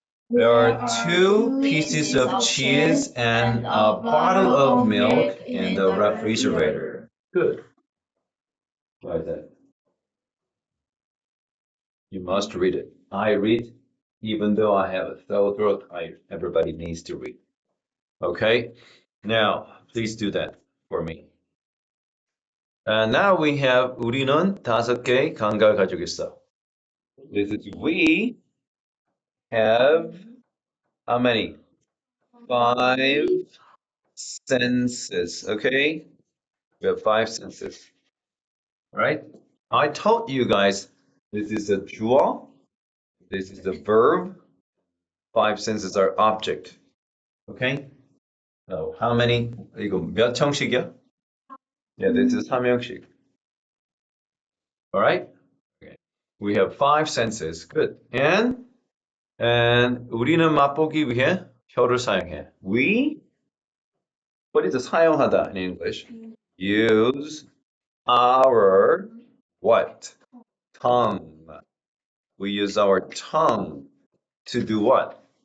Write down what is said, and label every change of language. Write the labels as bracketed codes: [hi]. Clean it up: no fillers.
[en] There are 2 pieces of cheese and a bottle of milk in the refrigerator. Good. Why is that? You must read it. I read, even though I have a sore throat, everybody needs to read. Okay? Now, please do that for me. And now we have [ko] 우리는 5개의 감각을 가지고 있어. [en] This is we have how many? 5 senses, okay? We have 5 senses, right? I told you guys this is a 주어, this is the verb, 5 senses are object, okay? So how many? [ko] 이거 몇 형식이야? [en] Yeah, this is 3형식. All right? Okay. We have 5 senses. Good. [ko] And 우리는 맛보기 위해 혀를 사용해. [en] We, what is 사용하다 in English? Use our what? Tongue. We use our tongue to do what?